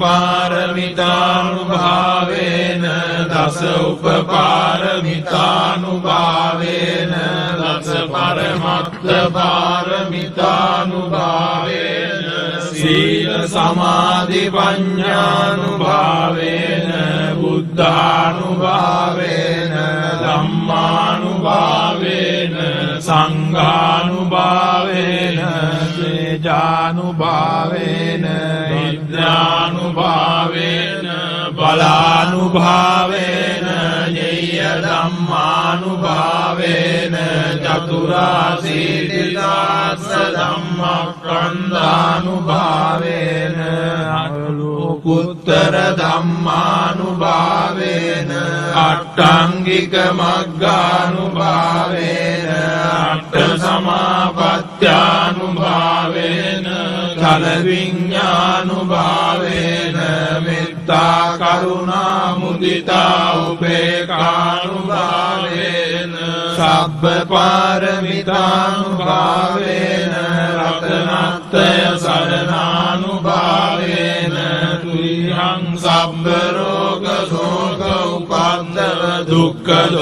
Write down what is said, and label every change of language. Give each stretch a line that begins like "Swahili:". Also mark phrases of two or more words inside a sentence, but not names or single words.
Pali: පාරමිතානුභාවේන දස උපපාරමිතානුභාවේන දස පරමත්ත පාරමිතානුභාවේන සීල සමාධි පඤ්ඤානුභාවේන බුද්ධානුභාවේන ධම්මානුභාවේන සංඝානුභාවේන තේජානුභාවේන විද්‍යානුභාවේන බලානුභාවේන ඤය ධම්මානුභාවේන චතුරාසීතිදාස ධම්මස්කන්ධානුභාවේන අනුලෝකුත්තර ධම්මානුභාවේන අට්ඨංගික මග්ගානුභාවේන අට්ඨ සමාපත්ත්‍යානුභාවේන කල විඤ්ඤානුභාවේන මෙත්තා කරුණා මුදිතා උපේක්ඛානුභාවේන සබ්බ පාරමිතානුභාවේන රතනත්‍රය සරණානුභාවේන තුරියං සබ්බ රෝග ශෝක උපද්දව දුක්ඛ